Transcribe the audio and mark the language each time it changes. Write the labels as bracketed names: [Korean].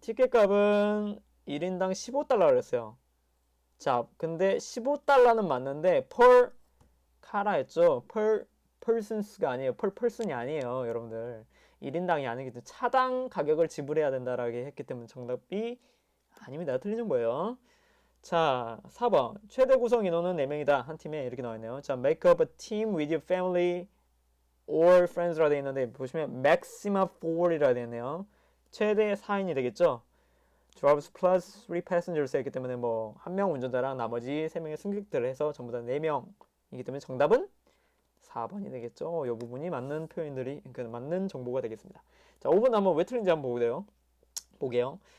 [Korean] 티켓 값은 1인당 15달러를 했어요. 자, 근데 15달러는 맞는데 per 카라 했죠? per persons가 아니에요. per person이 아니에요, 여러분들. 1인당이 아니기 때문에 차당 가격을 지불해야 된다라고 했기 때문에 정답이 아닙니다. 틀린 정보예요. 자, 4번. 최대 구성 인원은 4명이다. 한 팀에 이렇게 나와있네요. 자, [English] make up a team with your family or friends [Korean] 라 되어 있는데 보시면 maximum 4이라 되어 있네요. 최대 4인이 되겠죠. [English] drivers plus 3 passengers [Korean] 했기 때문에 뭐 한 명 운전자랑 나머지 3명의 승객들을 해서 전부 다 4명이기 때문에 정답은 4번이 되겠죠. 이 부분이 맞는 표현들이 맞는 정보가 되겠습니다. 자, 5번 한번 왜 틀린지 한번 보게요.